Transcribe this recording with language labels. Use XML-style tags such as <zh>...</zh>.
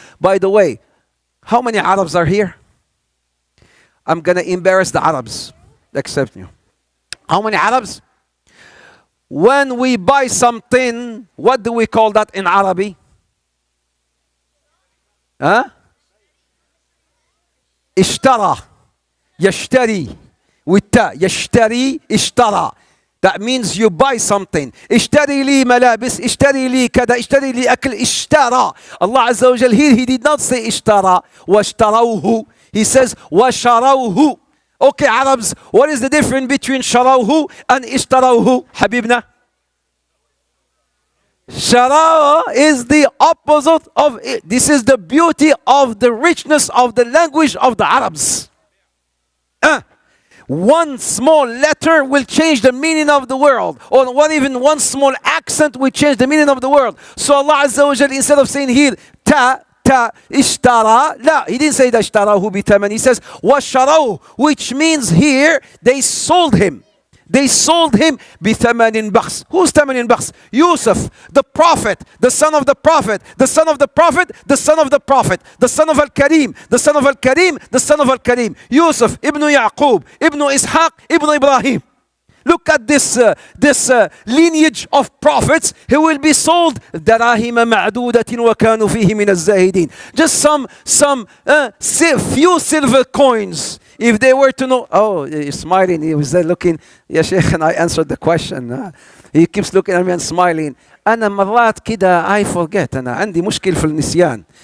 <en>By the way, how many Arabs are here? I'm going to embarrass the Arabs. Accept you. How many Arabs? When we buy something, what do we call that in Arabic?</en> <ar>اشترى يشتري والتاء يشتري اشترى.</ar> <en>That means you buy something.</en> <ar>اشتري لي ملابس, اشتري لي كذا, اشتري لي أكل, اشترى.</ar> <en>Allah Azza wa Jal here, he did not say</en> <ar>اشترى واشتروه.</ar> <en>He says وشروه. Okay, Arabs, what is the difference between شروه and اشتروه?</en> <ar>حبيبنا.</ar> <en>Shara is the opposite of it. This is the beauty of the richness of the language of the Arabs. One small letter will change the meaning of the world, or what even one small accent will change the meaning of the world. So Allah Azza wa Jal, instead of saying here ta ishtara, la, he didn't say that ishtarahu bitaman. He says washarahu, which means here they sold him. They sold him</en> <ar>بثمن بخس.</ar> <en>Who's</en> <ar>ثمن بخس?</ar> <en>Yusuf, the prophet, the son of the prophet, the son of the prophet, the son of the prophet, the son of Al-Karim, the son of Al-Karim, the son of Al-Karim. Yusuf, ibn Yaqub, ibn Ishaq, ibn Ibrahim. Look at this lineage of prophets who will be sold.</en> <ar>دراهم معدودة وكانوا فيه من الزاهدين.</ar> <en>Just some few silver coins. If they were to know, oh, he's smiling. He was there looking. Ya Sheikh, and I answered the question. He keeps looking at me and smiling.</en> <ar>أنا مرات كده</ar> <en>I forget.</en> <ar>أنا عندي مشكل في النسيان.</ar>